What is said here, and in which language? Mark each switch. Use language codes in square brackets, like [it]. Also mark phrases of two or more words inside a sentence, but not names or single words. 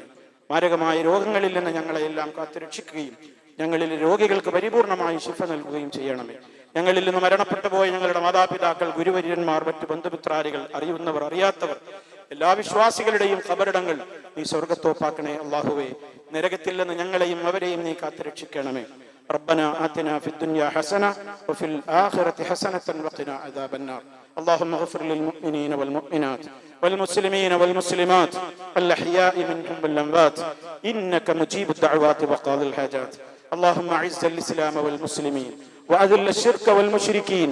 [ml] മാരകമായ രോഗങ്ങളിൽ നിന്ന് ഞങ്ങളെ എല്ലാം കാത്തുരക്ഷിക്കുകയും ഞങ്ങളിൽ രോഗികൾക്ക് പരിപൂർണമായി ശിഫ നൽകുകയും ചെയ്യണമേ. ഞങ്ങളിൽ നിന്ന് മരണപ്പെട്ടു പോയ ഞങ്ങളുടെ മാതാപിതാക്കൾ, ഗുരുവര്യന്മാർ, മറ്റു ബന്ധുമിത്രാദികൾ, അറിയുന്നവർ, അറിയാത്തവർ, എല്ലാ വിശ്വാസികളുടെയും ഖബറിടങ്ങൾ നീ സ്വർഗത്തോപ്പാക്കണേ. അള്ളാഹുവേ, നരകത്തിൽ നിന്ന് ഞങ്ങളെയും അവരെയും നീ കാത്തുരക്ഷിക്കണമേ. [ar] ربنا آتنا في الدنيا حسنة وفي الآخرة حسنة وقنا عذاب النار. اللهم اغفر للمؤمنين والمؤمنات والمسلمين والمسلمات الأحياء منهم والأموات إنك مجيب الدعوات وقاضي الحاجات. اللهم أعز الإسلام والمسلمين وأذل الشرك والمشركين.